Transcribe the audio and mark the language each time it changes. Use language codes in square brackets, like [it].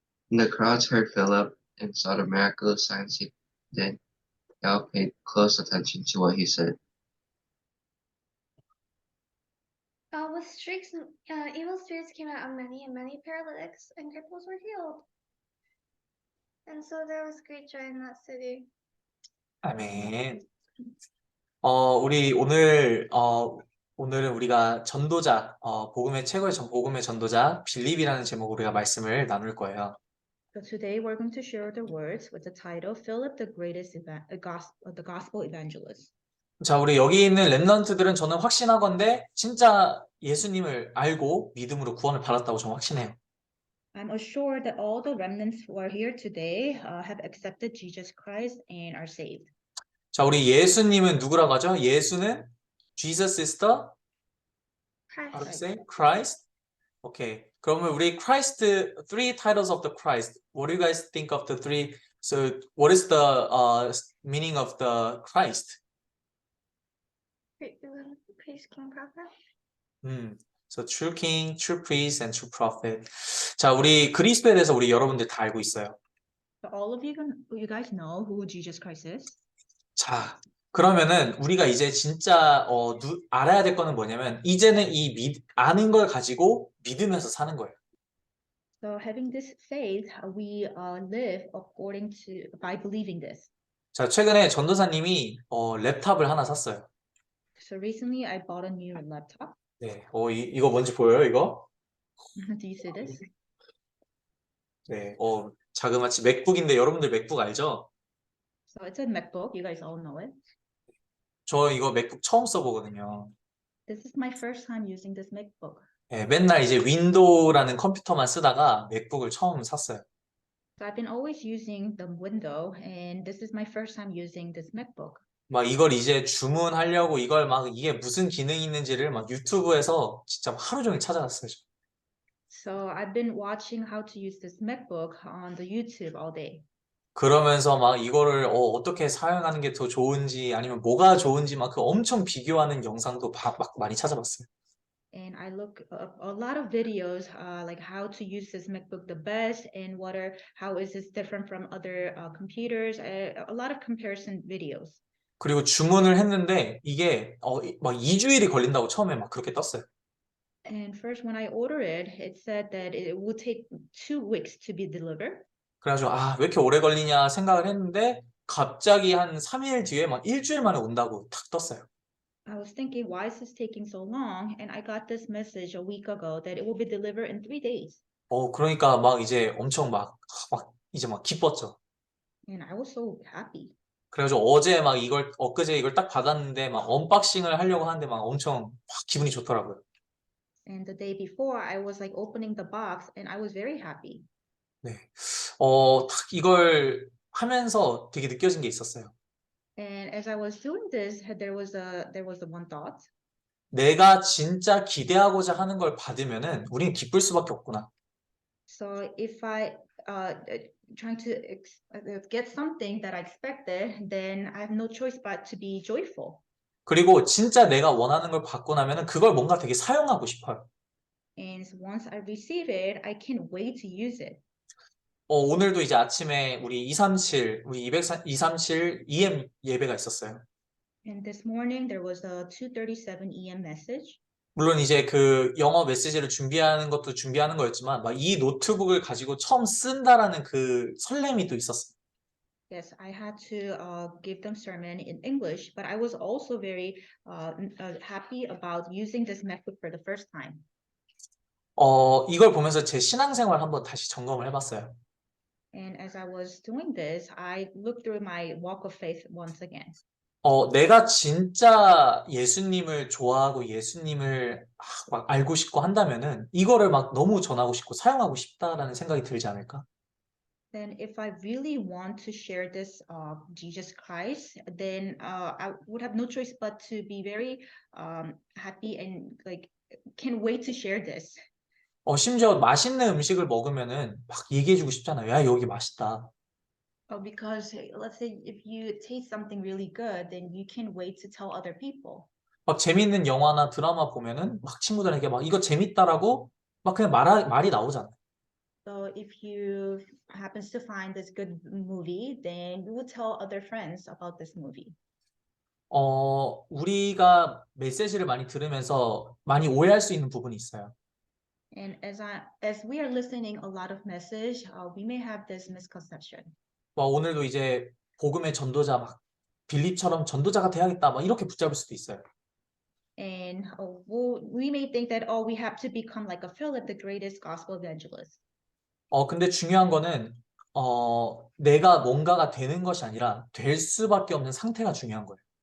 [en] When the crowds heard Philip and saw the miraculous signs he did, they all paid close attention to what he said. With shrieks, evil spirits came out of many, and many paralytics and cripples were healed. And so there was great joy in that city. [ko] 아멘. 우리 오늘은 우리가 전도자, 복음의 최고의 복음의 전도자 빌립이라는 제목으로 우리가 말씀을 나눌 거예요. [en] So today we're going to share the words with the title Philip the Greatest the Gospel Evangelist. [ko] 자, 우리 여기 있는 렘넌트들은 저는 확신하건대 진짜 예수님을 알고 믿음으로 구원을 받았다고 저는 확신해요. [en] I'm assured that all the remnants who are here today have accepted Jesus Christ and are saved. [ko] 자, 우리 예수님은 누구라고 하죠? 예수는 [en] Jesus is the how to say? Christ. 오케이. [ko] 그러면 우리 [en] Christ, three titles of the Christ. What do you guys think of the three? So, what is the meaning of the Christ? Priest, king, prophet. So true king, true priest, and true prophet. [ko] 자, 우리 그리스도에 대해서 우리 여러분들 다 알고 있어요. [en] So all of you guys know who Jesus Christ is. [ko] 자, 그러면은 우리가 이제 진짜 알아야 될 거는 뭐냐면 이제는 아는 걸 가지고 믿으면서 사는 거예요. [en] So having this faith, we live by believing this. [ko] 자, 최근에 전도사님이 랩탑을 하나 샀어요. [en] So recently I bought a new laptop. [ko] 네, 이거 뭔지 보여요, 이거? [en] Do you see this? [ko] 네, 자그마치 맥북인데 여러분들 맥북 알죠? [en] So it's a MacBook. You guys all know it. [ko] 저 이거 맥북 처음 써보거든요. [en] This is my first time using this MacBook. [ko] 예, 맨날 이제 윈도우라는 컴퓨터만 쓰다가 맥북을 처음 샀어요. [en] So I've been always using the window, and this is my first time using this MacBook. [ko] 막 이걸 이제 주문하려고 이걸 막 이게 무슨 기능이 있는지를 막 유튜브에서 진짜 하루 종일 찾아봤어요. 저. [en] So I've been watching how to use this MacBook on the YouTube all day. [ko] 그러면서 막 이거를 어떻게 사용하는 게 더 좋은지 아니면 뭐가 좋은지 막 그 엄청 비교하는 영상도 막 많이 찾아봤어요. [en] And I look up a lot of videos, like how to use this MacBook the best, and how is this different from other computers? A lot of comparison videos. [ko] 그리고 주문을 했는데 이게 막 2주일이 걸린다고 처음에 막 그렇게 떴어요. [en] And first, when I ordered it, it said that it would take 2 weeks to be delivered. [ko] 그래가지고 왜 이렇게 오래 걸리냐 생각을 했는데 갑자기 한 3일 뒤에 막 일주일 만에 온다고 탁 떴어요. [en] I was thinking, why is this taking so long? And I got this message a week ago that it will be delivered in 3 days. [ko] 그러니까 막 이제 엄청 막 이제 막 기뻤죠. [en] And I was so happy. [ko] 그래가지고 어제 막 엊그제 이걸 딱 받았는데 막 언박싱을 하려고 하는데 막 엄청 막 기분이 좋더라고요. [en] And the day before, I was like opening the box, and I was very happy. [ko] 네. 딱 이걸 하면서 되게 느껴진 게 있었어요. [en] And as I was doing this, there was a one thought. [ko] 내가 진짜 기대하고자 하는 걸 받으면은 우리는 기쁠 수밖에 없구나. [en] So if I trying to get something that I expected, then I have no choice but to be joyful. [ko] 그리고 진짜 내가 원하는 걸 받고 나면은 그걸 뭔가 되게 사용하고 싶어요. [en] And once I receive it, I can't wait to use it. [ko] 오늘도 이제 아침에 우리 237 EM 예배가 있었어요. [en] And this morning there was a 2:37 EM message. [ko] 물론 이제 그 영어 메시지를 준비하는 것도 준비하는 거였지만 막 이 노트북을 가지고 처음 쓴다라는 그 설렘이 또 있었어요. [en] Yes, I had to give them sermon in English, but I was also very happy about using this MacBook for the first time. [ko] 이걸 보면서 제 신앙생활 한번 다시 점검을 해봤어요. [en] And as I was doing this, I looked through my walk of faith once again. [ko] 내가 진짜 예수님을 좋아하고 예수님을 막 알고 싶고 한다면은 이거를 막 너무 전하고 싶고 사용하고 싶다라는 생각이 들지 않을까? [en] Then if I really want to share this Jesus Christ, then I would have no choice but to be very happy and like can't wait to share this. [ko] 심지어 맛있는 음식을 먹으면은 막 얘기해주고 싶잖아요. 야, 여기 맛있다. [en] Because let's say if you taste something really good, then you can't wait to tell other people. [ko] 막 재밌는 영화나 드라마 보면은 막 친구들에게 막 이거 재밌다라고 막 그냥 말이 나오잖아요. [en] So if you happens to find this good movie, then you would tell other friends about this movie. [ko] 우리가 메시지를 많이 들으면서 많이 오해할 수 있는 부분이 있어요. [en] And as we are listening a lot of message, we may have this misconception. [ko] 오늘도 이제 복음의 전도자 막 빌립처럼 전도자가 돼야겠다 막 이렇게 붙잡을 수도 있어요. [en] And we may think that we have to become like a Philip, the greatest gospel evangelist. [ko] 근데 중요한 거는 내가 뭔가가 되는 것이 아니라 될 수밖에 없는 상태가 중요한 거예요.